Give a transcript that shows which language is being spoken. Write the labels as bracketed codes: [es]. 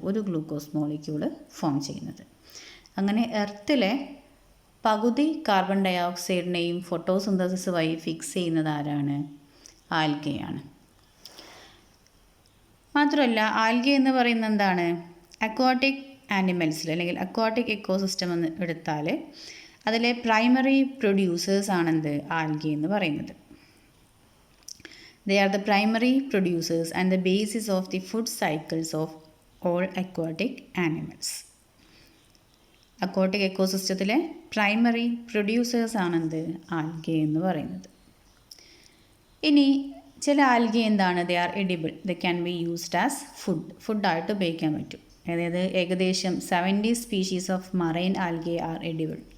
[ml] ഒരു glucose molecule form ചെയ്യുന്നത്. അങ്ങനെ എർത്തിലെ പകുതി കാർബൺ ഡൈ ഓക്സൈഡിനെയും ഫോട്ടോസിന്തസിസ് വഴി ഫിക്സ് ചെയ്യുന്നത് ആരാണ്? ആൽഗയാണ്. മാത്രമല്ല ആൽഗ എന്ന് പറയുന്നത് എന്താണ്? അക്വാട്ടിക് ആനിമൽസിൽ അല്ലെങ്കിൽ അക്വാട്ടിക് എക്കോസിസ്റ്റം എന്ന് എടുത്താൽ അതിലെ പ്രൈമറി പ്രൊഡ്യൂസേഴ്സ് ആണെന്ത്? ആൽഗ എന്ന് പറയുന്നത്. [en] They are the primary producers and the basis of the food cycles of all aquatic animals. [ml] Aquatic എക്കോസിസ്റ്റത്തിലെ primary producers ആണെന്ത്? Alga എന്ന് പറയുന്നത്. ഇനി ചില ആൽഗ എന്താണ്? [en] they are edible, they can be used as [ml] ഫുഡായിട്ട് ഉപയോഗിക്കാൻ പറ്റും. അതായത് ഏകദേശം [en] 70 species of marine algae are edible.